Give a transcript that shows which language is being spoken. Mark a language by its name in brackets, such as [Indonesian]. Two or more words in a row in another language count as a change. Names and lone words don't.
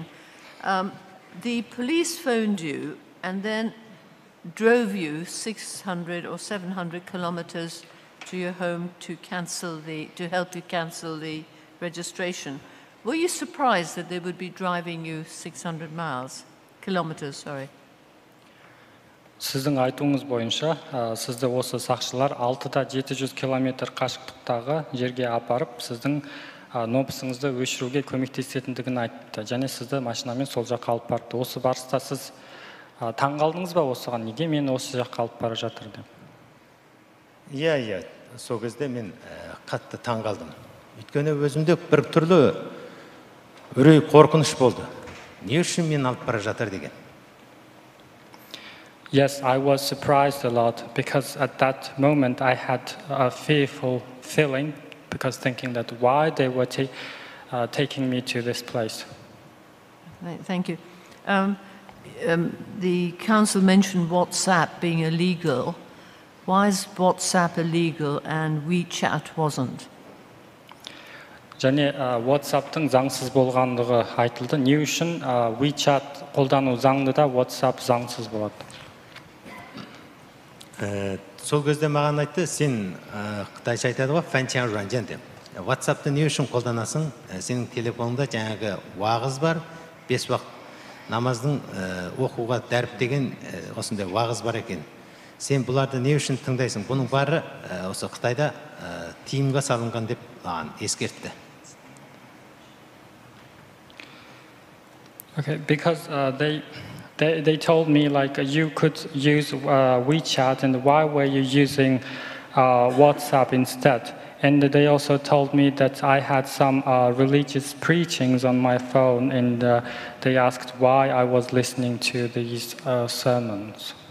[English] The police phoned you and then drove you 600 or 700 kilometers to your home to help you cancel the registration. Were you surprised that they would be driving you 600 kilometers, sorry? [Kazakh] Сіздің айтуыңыз бойынша, сізді осы сақшылар 600-700 километр қашықтықтағы жерге апарып, сіздің нопысыңызды өшіруге көмектесетіндігін айтты. Және сізді машинамен сол жаққа алып барды. Осы барыста сіз таңғалдыңыз ба осыған? Неге мен осы жаққа алып бара жатыр деп? Иә, сол кезде мен қатты таңғалдым. Өйткені өзімде бір түрлі үрей қорқыныш болды. Не үшін мен алып бара жатыр деген? [English] Yes, I was surprised a lot because at that moment I had a fearful feeling because thinking that why they were taking me to this place. Thank you. The council mentioned WhatsApp being illegal. Why is WhatsApp illegal and WeChat wasn't? [Kazakh] Және WhatsApp-тың заңсыз болғандығы айтылды. Не үшін WeChat қолдану заңды да WhatsApp заңсыз болады? Сол кезде маған айтты, сен қытайша айтады ғой, [Chinese] 翻墙软件 [Kazakh] деп. WhatsApp-ты не үшін қолданасың? Сенің телефоныңда жаңағы уағыз бар, 5 уақыт намаздың оқуға дәріптеген осындай уағыз бар екен. Сен бұларды не үшін тыңдайсың? Бұның бары осы Қытайда тиымға салынған деп маған ескертті. [English] Okay, because they told me like you could use WeChat, and why were you using WhatsApp instead? And they also told me that I had some religious preachings on my phone, and they asked why I was listening to these sermons.